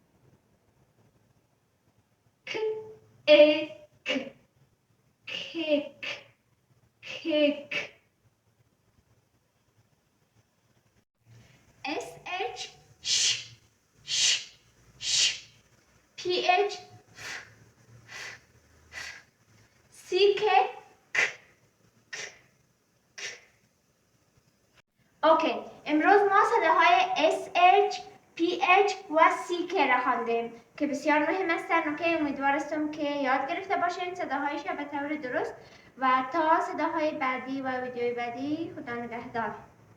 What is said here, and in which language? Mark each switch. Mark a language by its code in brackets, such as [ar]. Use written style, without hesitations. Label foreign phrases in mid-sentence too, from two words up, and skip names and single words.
[en] kick kick kick. SH sh sh sh. PH CK k k k. [fa] اوکی. امروز ما صداهای SH PH و CK را خواندیم که بسیار مهم هستند. اوکی. امیدوارم که یاد گرفته باشین صداهایش به طور درست و تا صداهای بعدی و ویدیوی بعدی خدا نگهدار.